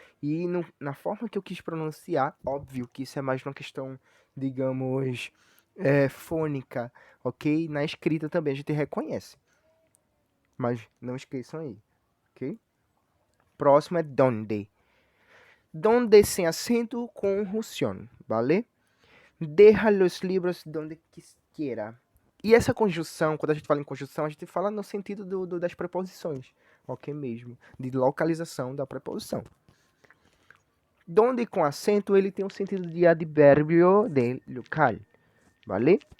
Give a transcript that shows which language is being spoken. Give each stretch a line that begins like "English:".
Portuguese: E na forma que eu quis pronunciar, óbvio que isso é mais uma questão, digamos, fônica, ok? Na escrita também a gente reconhece. Mas não esqueçam aí, ok? Próximo é donde. Donde sem acento com conjunção, vale?
Spanish: Deja los libros donde quiera.
Portuguese: E essa conjunção, quando a gente fala em conjunção, a gente fala no sentido das preposições, ok mesmo? De localização da preposição. Donde com acento, ele tem um sentido de advérbio de local, vale?